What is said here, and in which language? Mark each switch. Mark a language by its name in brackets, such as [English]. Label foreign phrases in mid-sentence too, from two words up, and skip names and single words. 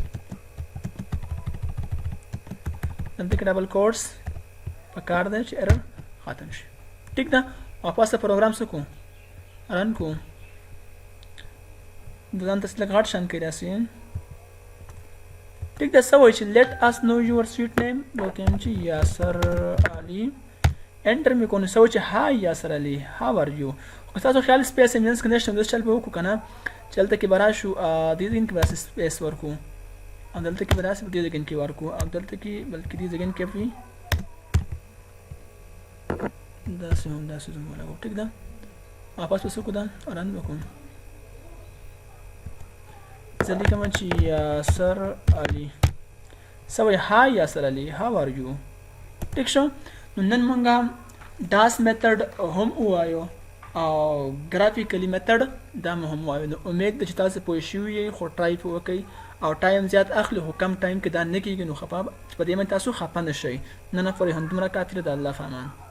[Pashto] دلته کې [English] double quotes [Pashto] پکار دی چې ایرر ختم شي ټیک ده واپس د پروګرام څه کوو رن کوو د ځان ته لږ غټ شان کوي داسې ټیک ده څه وایي چې [English] let us know your sweet name [Pashto] بولته یم چې یاسر علي انټر مې کوو نو څه وایي چې هاي یاسر علي [English] how are you [Pashto] خو ستاسو خیال سپیس یې مینس کې نشته نو داسې چل به وکړو که نه چې هلته کې به راشو دې ځای کې به داسې سپیس ورکړو او دلته کې به داسې په دې ځای کې ورکړو او دلته کې بلکې دې ځای کې وي داسې هم داسې زوم ولګو ټیک ده واپس به څه کړو دا رن به کوم زه لیکم چې یاسر علي څه وایي هاي یاسر علي [English] how are you [Pashto] ټیک شو نو نن مونږ [English] DOS method [Pashto] هم ووایو او [English] graphically method [Pashto] دا مو هم ووایو نو امید ده چې تاسو پوه شوي یئ خو ټرای پې وکئ او ټایم زیات اخلي خو کم ټایم کې دا نه کېږي نو په دې باندې تاسو خفه نه شئ نن پورې همدومره کافي ده د الله په امان